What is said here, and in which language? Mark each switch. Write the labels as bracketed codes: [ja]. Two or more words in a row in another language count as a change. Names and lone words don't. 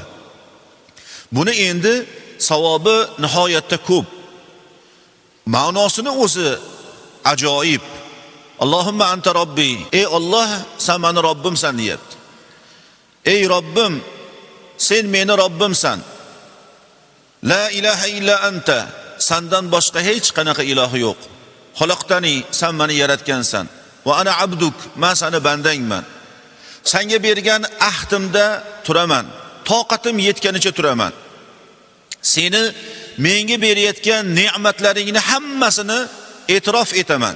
[uz] Buni endi savobi nihoyatda ko'p. Ma'nosini o'zi ajoyib. [ar] اللهم أنت ربي, [uz] ey Alloh, sen meni Robbimsan deyapti. Ey Robbim, sen meni Robbimsan. [ar] لا إله إلا أنت, [uz] sendan boshqa hech qanaqa ilohi yo'q. Xalaqtani, sen meni yaratgansan. [ar] وأنا عبدك, [uz] men seni bandangman. Senga bergan ahdimda turaman. Toqatim yetganicha turaman. Seni menga berayotgan ne'matlaringni hammasini e'tirof etaman.